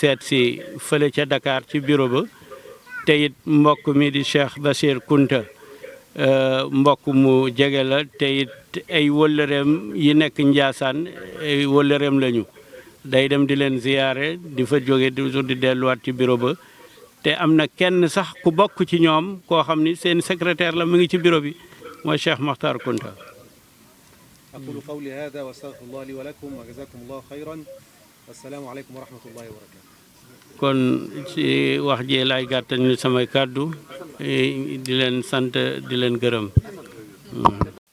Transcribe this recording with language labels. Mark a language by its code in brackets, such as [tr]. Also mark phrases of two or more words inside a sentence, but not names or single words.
[wo] seet si fële ca Dakar ci bureau ba te it mbokk mi di Cheikh Bachir Kounta mbokk mu jege la te it ay wëllëreem yi nekk Njaasaan ay wëllëreem lañu day dem di leen ziyaare di fa jóge toujours di delluwaat ci bureau ba te am na kenn sax ku bokk ci ñoom koo xam ni seen secrétaire la mu ngi ci bureau bi mooy Cheikh Makhtar Kounta [ar] أقول قولي هذا وأستغفر الله لي ولكم وجزاكم الله خيرا والسلام عليكم ورحمة الله وبركاته. [wo] kon ci wax jee laay gàttal ñu samay kàddu di leen sant di leen gërëm